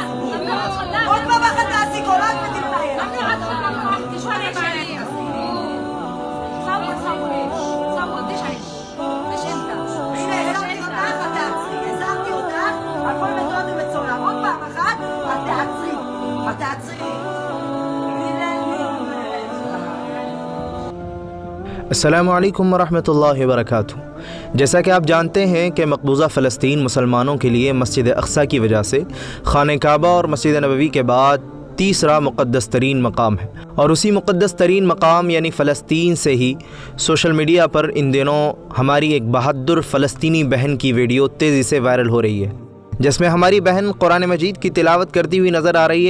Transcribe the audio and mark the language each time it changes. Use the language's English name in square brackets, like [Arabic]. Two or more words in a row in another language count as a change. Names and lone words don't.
[Hebrew] עוד פעם אחת תעשי קולת ותתנהל. הנה, הזהרתי אותך, הכל מתועד ומצולם. עוד פעם אחת, את תעצרי. [Arabic] السلام عليكم ورحمة الله وبركاته. [Urdu] جیسا کہ آپ جانتے ہیں کہ مقبوضہ فلسطین مسلمانوں کے لیے مسجد اقصیٰ کی وجہ سے خانہ کعبہ اور مسجد نبوی کے بعد تیسرا مقدس ترین مقام ہے، اور اسی مقدس ترین مقام یعنی فلسطین سے ہی [English] social media [Urdu] پر ان دنوں ہماری ایک بہادر فلسطینی بہن کی ویڈیو تیزی سے وائرل ہو رہی ہے، جس میں ہماری بہن قرآن مجید کی تلاوت کرتی ہوئی نظر آ رہی ہے.